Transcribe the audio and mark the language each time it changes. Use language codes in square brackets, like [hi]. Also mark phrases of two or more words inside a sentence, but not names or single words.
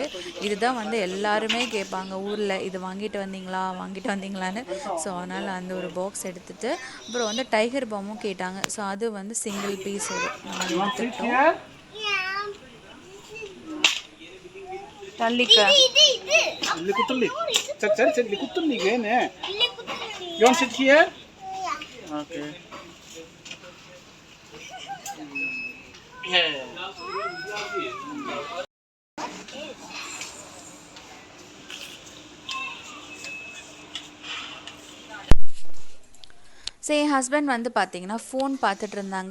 [ta] இதுதான் வந்து எல்லாருமே கேட்பாங்க ஊரில், இது வாங்கிட்டு வந்தீங்களா வாங்கிட்டு வந்தீங்களான்னு. ஸோ அதனால் அந்த ஒரு பாக்ஸ் எடுத்துகிட்டு அப்புறம் வந்து டைகர் பாமும் கேட்டாங்க. ஸோ அது வந்து [en] single piece [ta] ஒரு 4 எடுத்துக்கிட்டோம். தள்ளிக்க [kn] ಇಲ್ಲಿ ಕೂತಲ್ಲಿ ಸರಿ ಸರಿ ಸರಿ ಇಲ್ಲಿ ಕೂತಲ್ಲಿ ಈಗ ಏನೇ [en] you want sit here okay [ta] ஸோ என் ஹஸ்பண்ட் வந்து பார்த்தீங்கன்னா ஃபோன் பார்த்துட்டு இருந்தாங்க.